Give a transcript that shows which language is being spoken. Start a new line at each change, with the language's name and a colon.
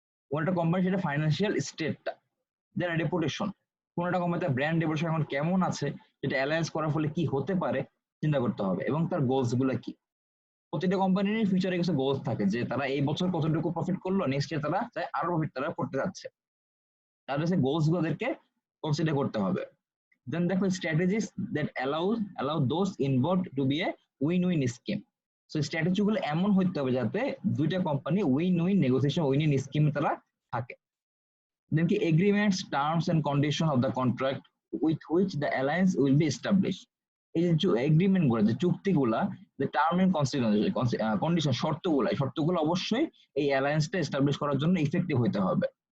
Bangla: কোন একটা কোম্পানি সেটা ফাইন্যান্সিয়াল স্টেটটা, দেন রেপুটেশন, কোন একটা কোম্পানিতে ব্র্যান্ড রেপুটেশন এখন কেমন আছে, সেটা অ্যালায়েন্স করার ফলে কি হতে পারে চিন্তা করতে হবে, এবং তার গোলস গুলো কি। প্রতিটা কোম্পানির ফিউচারে কিছু গোলস থাকে যে তারা এই বছর কতটুকু প্রফিট করলো, নেক্সট ইয়ার তারা চায় আরো প্রফিট তারা করতে যাচ্ছে, তাদের সেই গোলস গুলোদেরকে কনসিডার করতে হবে।
English: Then দেখো strategies that allow those involved to be a win-win scheme.
Bangla: So strategy গুলো এমন হইতে হবে যাতে দুইটা company win negotiation win scheme তারা থাকে।
English: Then কি agreements, terms and condition of the contract with which the alliance will be established.
Bangla: এই যে এগ্রিমেন্ট গুলো, যে চুক্তিগুলা,
English: the term and condition,
Bangla: শর্তগুলো অবশ্যই এই অ্যালায়েন্সটা এস্টাবলিশ করার জন্য ইফেক্টিভ হইতে হবে।